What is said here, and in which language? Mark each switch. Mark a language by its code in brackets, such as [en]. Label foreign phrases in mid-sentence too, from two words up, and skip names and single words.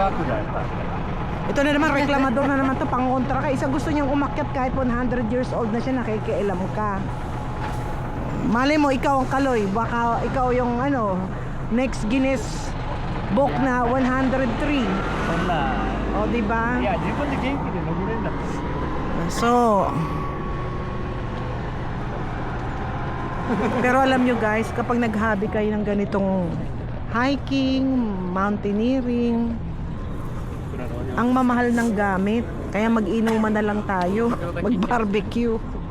[ja] 惑だよ [tl] Ito na naman, reklamador na naman to, pangontra ka. Isa gusto niyang umakyat kahit 100 years old na siya, nakikialam ka. Malay mo, ikaw ang kaloy. Baka ikaw yung next Guinness Book na 103. [ja] そんな [tl] O, diba? [ja] いや自分で元気で登れるんだって [tl] So, pero alam nyo guys, kapag nag-hobby kayo ng ganitong hiking, mountaineering, ang mamahal ng gamit. Kaya mag-inuman na lang tayo, mag-barbecue.